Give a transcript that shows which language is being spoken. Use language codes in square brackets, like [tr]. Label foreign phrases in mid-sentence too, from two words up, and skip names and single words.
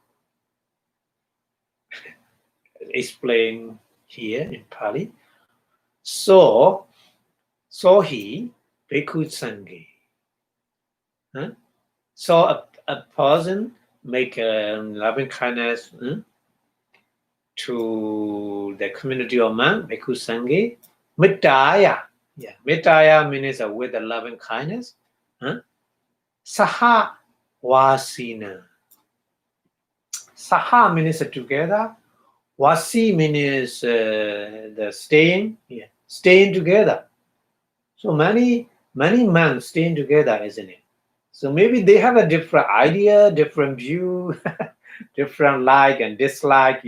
[en] Explain here in Pali. [pi] So he bhikkhu sanghi. [en] So a person make a loving kindness to the community of man, [pi] bhikkhu sanghi. [en] Mittaya. Yeah, mittaya means with a loving kindness. [pi] Saha wasina. [en] Saha means together. Wasi means the staying. Yeah, staying together. So many men staying together, isn't it? So maybe they have a different idea, different view, different like and dislike.